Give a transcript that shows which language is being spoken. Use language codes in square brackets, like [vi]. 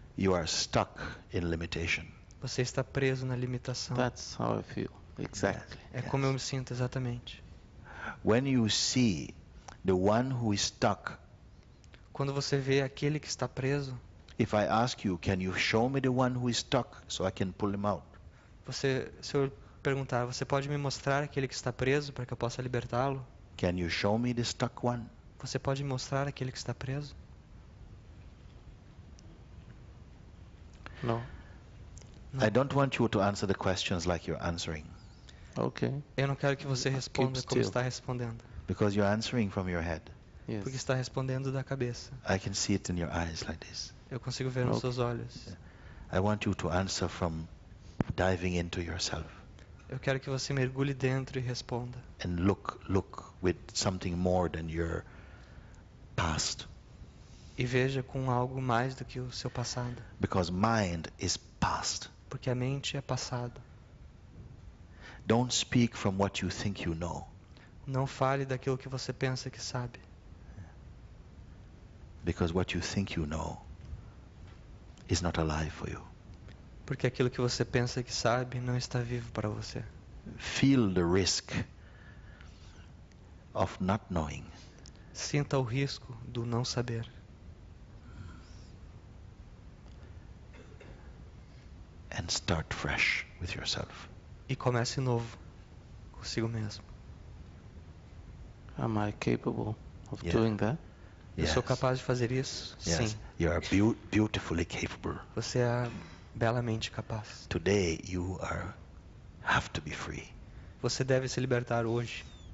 [en] you are stuck in limitation. [pt] você está preso na limitação. [en] That's how I feel. Exactly. [pt] É como eu me sinto exatamente. [en] When you see the one who is stuck, [pt] Quando você vê aquele que está preso, [en] if I ask you, can you show me the one who is stuck so I can pull him out? [pt] se eu perguntar, você pode me mostrar aquele que está preso para que eu possa libertá-lo? [en] Can you show me the stuck one? [pt] Você pode me mostrar aquele que está preso? [en] No. [pt] Não. [en] I don't want you to answer the questions like you're answering, Okay. [pt] Eu não quero que você responda como [en] still. [pt] está respondendo, [en] because you're answering from your head. Yes. [pt] porque está respondendo da cabeça. [en] I can see it in your eyes like this. [pt] Eu consigo ver nos [en] Ok. [pt] seus olhos. [en] I want you to answer from diving into yourself [pt] Eu quero que você mergulhe dentro e responda. [en] and look with something more than your past, [pt] E veja com algo mais do que o seu passado. [en] because mind is past. [pt] Porque a mente é passado. [en] Don't speak from what you think you know, [pt] Não fale daquilo que você pensa que sabe. [en] because what you think you know is not alive for you. [pt] Porque aquilo que você pensa que sabe não está vivo para você. [en] Feel the risk of not knowing. [pt] Sinta o risco do não saber. [en] And start fresh with yourself. [pt] E comece novo consigo mesmo. [en] Am I capable of Yeah. doing that? [pt] Eu [en] Yes. [pt] sou capaz de fazer isso? [en] Yes, [pt] Sim. [en] you are beautifully capable. [pt] Você é belamente capaz. [en] Today you have to be free. [pt] Você deve se libertar hoje.